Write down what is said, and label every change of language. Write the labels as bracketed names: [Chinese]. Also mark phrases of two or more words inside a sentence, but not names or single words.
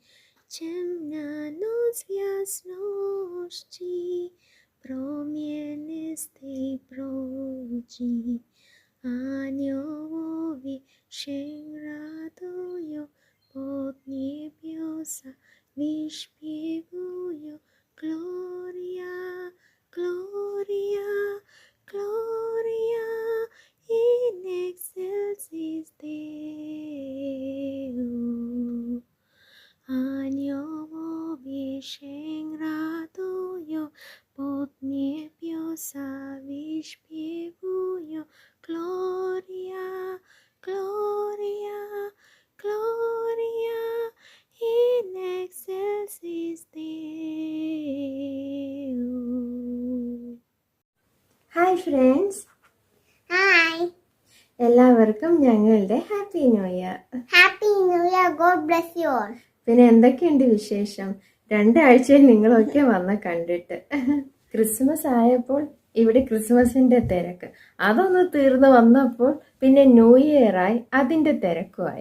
[Polish] Ciemna noc w jasności promienistej brodzi. Aniołowie się radują, pod niebiosa wyśpiewują. [Latin] Gloria, Gloria, Gloria in excelsis Deo. [Polish] Aniołowie się radują, pod niebiosa wyśpiewują. [Latin] Gloria, Gloria, Gloria in excelsis Deo. [English] hi friends. ഹായ്, [Malayalam] എല്ലാവർക്കും ഞങ്ങളുടെ [English] happy new year. happy new year. God bless you all. [Malayalam] പിന്നെ എന്തൊക്കെയുണ്ട് വിശേഷം? 2 ആഴ്ചയിൽ നിങ്ങളൊക്കെ വന്ന് കണ്ടിട്ട്. ക്രിസ്മസ് ആയപ്പോൾ ഇവിടെ ക്രിസ്മസിന്റെ തിരക്ക്, അതൊന്ന് തീർന്നു വന്നപ്പോൾ പിന്നെ [English] new yearആയി, [Malayalam] അതിന്റെ തിരക്കുമായി.